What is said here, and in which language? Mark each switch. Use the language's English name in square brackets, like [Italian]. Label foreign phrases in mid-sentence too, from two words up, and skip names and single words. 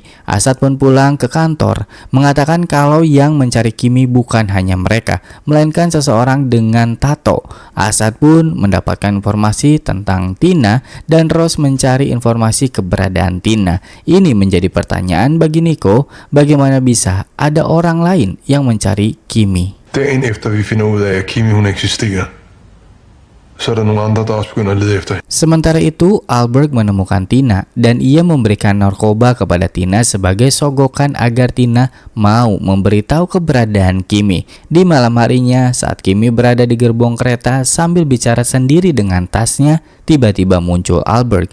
[Indonesian] Asad pun pulang ke kantor, mengatakan kalau yang mencari Kimi bukan hanya mereka, melainkan seseorang dengan tato. Asad pun mendapatkan informasi tentang Tina dan Rose mencari informasi keberadaan Tina. Ini menjadi pertanyaan bagi Nico, bagaimana bisa ada orang lain yang mencari Kimi. [Danish] Dagen efter vi finder ud af, at Kimi hun eksisterer, så er der nogle andre, der også begynder at lede efter hende. [Indonesian] Sementara itu, Albert menemukan Tina dan ia memberikan narkoba kepada Tina sebagai sogokan agar Tina mau memberitahu keberadaan Kimi. Di malam harinya, saat Kimi berada di gerbong kereta sambil bicara sendiri dengan tasnya, tiba-tiba muncul Albert.